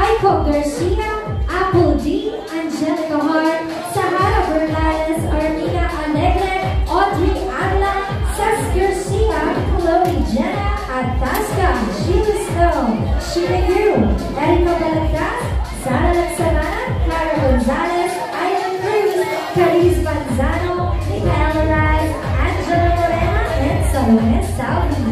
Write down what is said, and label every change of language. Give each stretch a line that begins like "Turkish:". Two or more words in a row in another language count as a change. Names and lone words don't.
English: Rico Garcia, Apple D, Angelica Hart, Sahara Bernales, Armina Alegre, Audrey Adla, Seth Garcia, Chloe Jenna, Atasca, Sheila Stone, Sheila Yu, Erika Balagtas, Sara Laxalana, Clara Gonzalez, Ayan Cruz, Cariz Manzano, Micaela Raz, Angela Morena, and Salome Salvi.